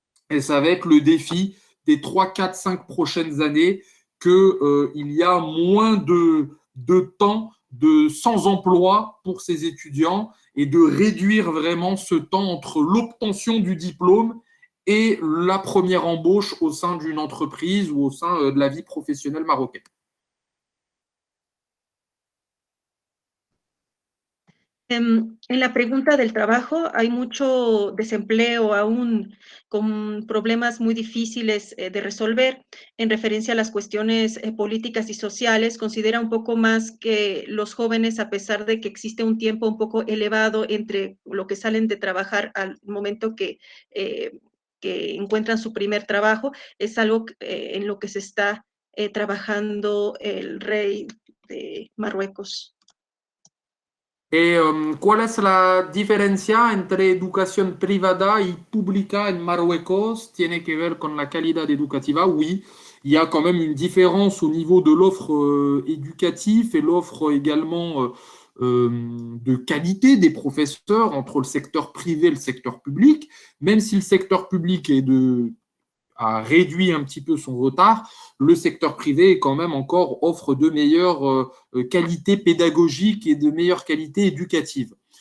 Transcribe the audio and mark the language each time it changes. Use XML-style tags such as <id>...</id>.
<fr>Et ça va être le défi des 3, 4, 5 prochaines années qu'il y a moins de temps sans emploi pour ces étudiants et de réduire vraiment ce temps entre l'obtention du diplôme et la première embauche au sein d'une entreprise ou au sein de la vie professionnelle marocaine.</fr> <es>En la pregunta del trabajo hay mucho desempleo aún con problemas muy difíciles de resolver en referencia a las cuestiones políticas y sociales. Considera un poco más que los jóvenes, a pesar de que existe un tiempo un poco elevado entre lo que salen de trabajar al momento que encuentran su primer trabajo, es algo en lo que se está trabajando el rey de Marruecos. ¿Cuál es la diferencia entre educación privada y pública en Marruecos? ¿Tiene que ver con la calidad educativa?</es> <fr>Oui, il y a quand même une différence au niveau de l'offre éducative et l'offre également de qualité des professeurs entre le secteur privé et le secteur public, même si le secteur public a réduit un petit peu son retard, le secteur privé quand même encore offre de meilleures qualités pédagogiques et de meilleures qualités éducatives.</fr>